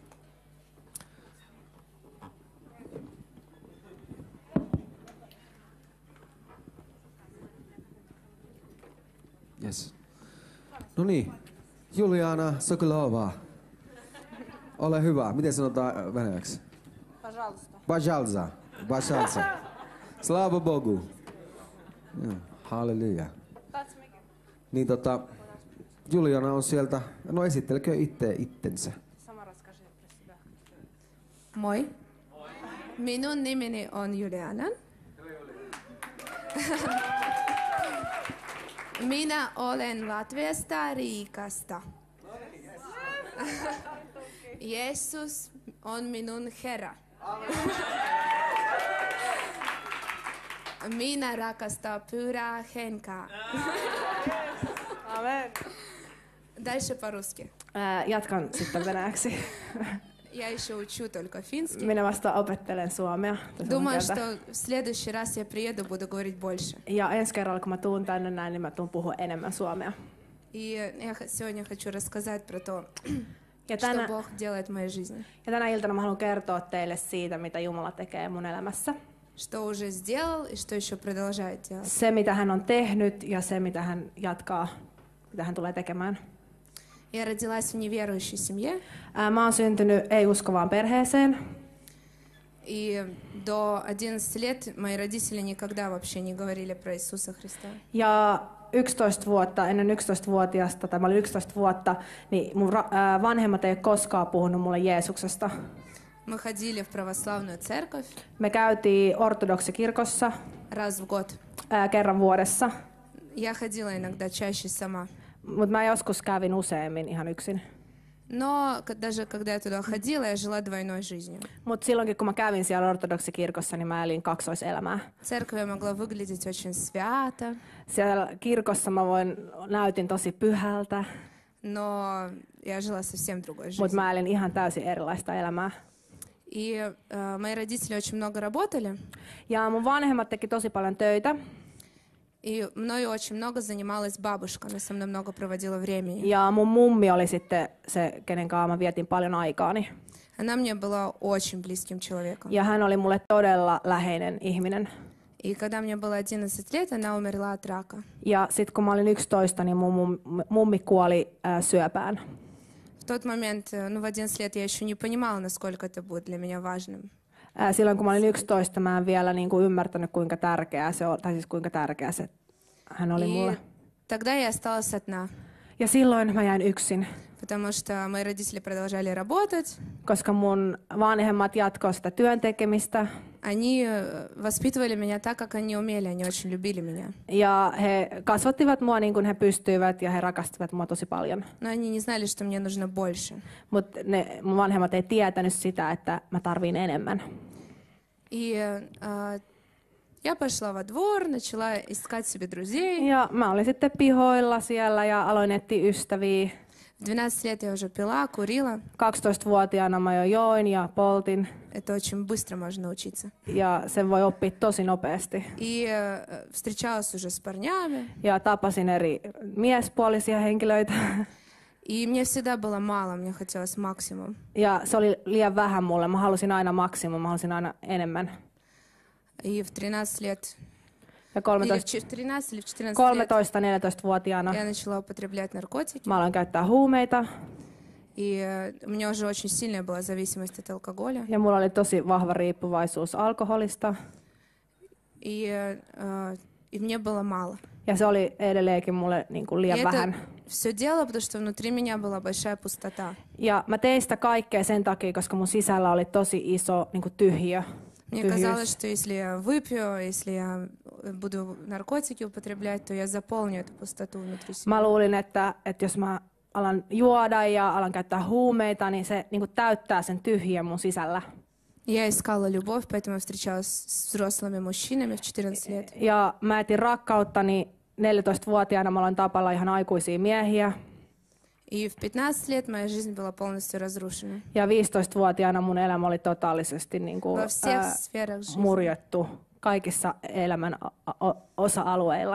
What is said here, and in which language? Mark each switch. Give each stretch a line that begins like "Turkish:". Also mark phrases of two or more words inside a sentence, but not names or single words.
English: Yes.
Finnish: No niin, Juliana Sokolova. Ole hyvä. Miten sanotaan venäjäksi?
Russian: Пожалуйста. Пожалуйста. Пожалуйста. Слава Богу.
Finnish: Halleluja. Niin Juliana on sieltä. No esittelekö itsensä? Moi. Minun nimeni on Juliana. Minä olen Latviasta, Riikasta. Jeesus on minun Herra. Minä rakastan Pyhää Henkeä. Amen.
Russian: Дальше по-русски.
Finnish: Jatkan sitten venäjäksi.
Russian: Я еще учу только финский.
Finnish: Minä vasta opettelen suomea.
Russian: Думаю, что в следующий раз я приеду, буду говорить больше.
Finnish: Ja ensi kerralla, kun mä tuun tänne näin, niin mä tuun puhua enemmän suomea.
Russian: И я сегодня хочу рассказать про то,
Finnish: Ja
Russian: что Бог делает в моей жизни.
Finnish: Ja tänä iltana mä haluan kertoa teille siitä, mitä Jumala tekee mun elämässä.
Russian: Что уже сделал и что еще продолжает делать.
Finnish: Se, mitä hän on tehnyt ja se, mitä hän jatkaa, mitä hän tulee tekemään.
Russian: Я родилась в неверующей семье.
Finnish: Mä oon syntynyt ei-uskovaan perheeseen.
Russian: И до 11 лет мои родители никогда вообще не говорили про Иисуса Христа.
Finnish: Ja 11 vuotta, ennen 11-vuotiaasta, tai mä olin 11 vuotta, niin mun vanhemmat ei ole koskaan puhunut mulle Jeesuksesta.
Russian: Мы ходили в православную церковь.
Finnish: Me käytiin ortodoksikirkossa
Russian: раз в год.
Finnish: Kerran vuodessa.
Russian: Я ходила иногда чаще сама.
Finnish: Mutta mä joskus kävin useammin ihan yksin.
Russian: Но даже когда я туда ходила, я жила двойной жизнью.
Finnish: Mutta silloinkin kun mä kävin siellä ortodoksikirkossa, niin mä elin kaksoiselämää.
Russian: Церковь я могла выглядеть очень свято.
Finnish: Siellä kirkossa mä näytin tosi pyhältä.
Russian: Но я жила совсем другой жизнью.
Finnish: Mutta mä elin ihan täysin erilaista elämää.
Russian: И мои родители очень много работали.
Finnish: Ja mun vanhemmat teki tosi paljon töitä.
Russian: И мною очень много занималась бабушка, она со мной много проводила времени.
Finnish: Ja mun mummi oli sitten se, kenen kanssa mä vietin paljon aikaani.
Russian: Она мне была очень близким человеком.
Finnish: Ja hän oli mulle todella läheinen ihminen.
Russian: И когда мне было 11 лет, она умерла от рака.
Finnish: Ja sitten kun mä olin 11, niin mun mummi kuoli syöpään.
Russian: В тот момент, в 11 лет я еще не понимала, насколько это будет для меня важным.
Finnish: Silloin kun mä olin 11, mä en vielä niin kuin ymmärtänyt, kuinka tärkeää se on, tai siis kuinka tärkeä se hän oli mulle.
Russian: Тогда я осталась одна.
Finnish: Ja silloin mä jäin yksin.
Russian: Потому что мои родители продолжали работать.
Finnish: Koska mun vanhemmat jatkoivat sitä työn tekemistä.
Russian: Они воспитывали меня так, как они умели, они очень любили меня.
Finnish: Ja he kasvattivat mua niin kuin he pystyivät ja he rakastivat mua tosi paljon.
Russian: Но они не знали, что мне нужно больше.
Finnish: Mutta mun vanhemmat ei tietänyt sitä, että mä tarviin enemmän.
Russian: И я пошла во двор, начала искать себе друзей.
Finnish: Ja mä olin sitten pihoilla siellä ja aloin etsiä ystäviä.
Russian: В 12 лет я уже пила, курила.
Finnish: 12-vuotiaana mä jo join ja poltin.
Russian: Это очень быстро можно научиться.
Finnish: Ja sen voi oppia tosi nopeasti.
Russian: И встречалась уже с парнями.
Finnish: Ja tapasin eri miespuolisia henkilöitä.
Russian: И мне всегда было мало, мне хотелось максимум.
Finnish: Ja se oli liian vähän mulle. Mä halusin aina maksimum, mä halusin aina enemmän.
Russian: И в 13 лет...
Finnish: Ja
Russian: 13 или в 14 лет
Finnish: 13-14-vuotiaana
Russian: я начала употреблять наркотики.
Finnish: mä aloin käyttää huumeita.
Russian: И у меня уже очень сильная была зависимость от алкоголя.
Finnish: Ja mulla oli tosi vahva riippuvaisuus alkoholista.
Russian: И мне было мало.
Finnish: Ja se oli edelleenkin mulle niin kuin liian vähän.
Russian: Все дело, потому что внутри меня была большая пустота.
Finnish: Ja mä tein sitä kaikkea sen takia, koska mun sisällä oli tosi iso niin kuin tyhjiö.
Russian: Мне казалось, что если я выпью, если я буду наркотики употреблять, то я заполню эту пустоту внутри себя.
Finnish: Mä luulin, että jos mä alan juoda ja alan käyttää huumeita, niin se niin kuin täyttää sen tyhjiön mun sisällä.
Russian: Я искала любовь, поэтому я встречалась с взрослыми мужчинами в 14 лет.
Finnish: Ja mä etin rakkautta, niin 14-vuotiaana mä aloin tapalla ihan aikuisia miehiä.
Russian: И в 15 лет моя жизнь была полностью разрушена.
Finnish: Ja 15-vuotiaana mun elämä oli totaalisesti niin kuin, murjettu kaikissa elämän osa-alueilla.